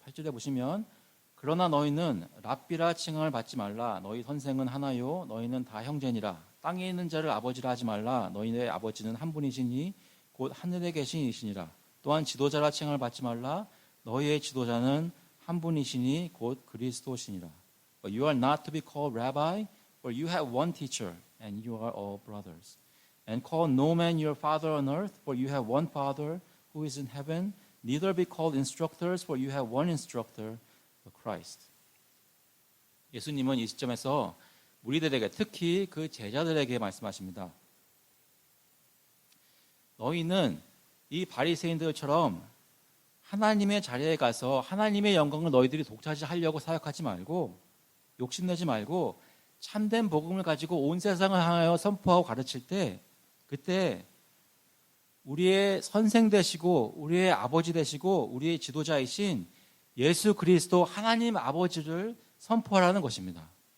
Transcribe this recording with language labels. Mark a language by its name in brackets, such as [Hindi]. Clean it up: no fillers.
[Korean] 8절에 보시면 그러나 너희는 랍비라 칭함을 받지 말라. 너희 선생은 하나요. 너희는 다 형제니라. 땅에 있는 자를 아버지라 하지 말라. 너희의 아버지는 한 분이시니 곧 하늘에 계신 이시니라. 또한 지도자라 칭함을 받지 말라. 너희의 지도자는 한 분이시니 곧 그리스도시니라. [English] But you are not to be called rabbi, for you have one teacher, and you are all brothers. And call no man your father on earth, for you have one Father who is in heaven. Neither be called instructors, for you have one instructor, the Christ. [Korean] 예수님은 이 시점에서 무리들에게 특히 그 제자들에게 말씀하십니다. 너희는 이 바리새인들처럼 하나님의 자리에 가서 하나님의 영광을 너희들이 독차지하려고 사역하지 말고 욕심내지 말고 참된 복음을 가지고 온 세상을 향하여 선포하고 가르칠 때 그때 우리의 선생 되시고 우리의 아버지 되시고 우리의 지도자이신 예수 그리스도 하나님 아버지를 선포하라는 것입니다.